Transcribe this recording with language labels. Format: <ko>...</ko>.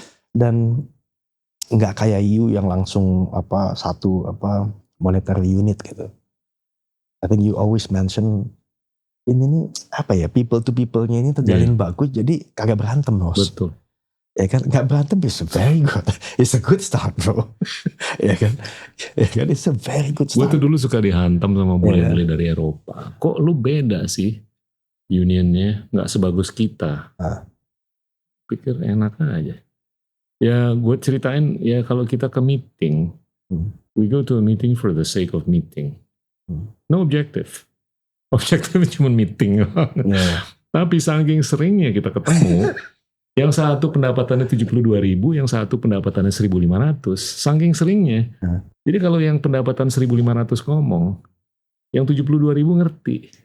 <id>Dan gak kayak EU yang langsung satu monetary unit gitu.</id> <en>I think you always mention</en> <id>ini nih</id> <en>people to people-</en> <id>nya ini terjalin bagus jadi kagak berantem bos. Betul. Ya kan gak berantem</id> <en>is very good. It's a good start bro.</en> <id>Ya kan</id> <en>it's a very good start.</en> <id>Gue tuh dulu suka dihantam sama bule-bule dari Eropa. Kok lu beda sih unionnya gak sebagus kita. Pikir enak aja. Ya gue ceritain ya kalau kita ke meeting.</id> <en>We go to a meeting for the sake of meeting. No objective.</en> <id>Objektifnya cuma meeting. Tapi saking seringnya kita ketemu, yang satu pendapatannya 72.000, yang satu pendapatannya 1.500. Saking seringnya. Jadi kalau yang pendapatan 1.500 ngomong, yang 72.000 ngerti.</id>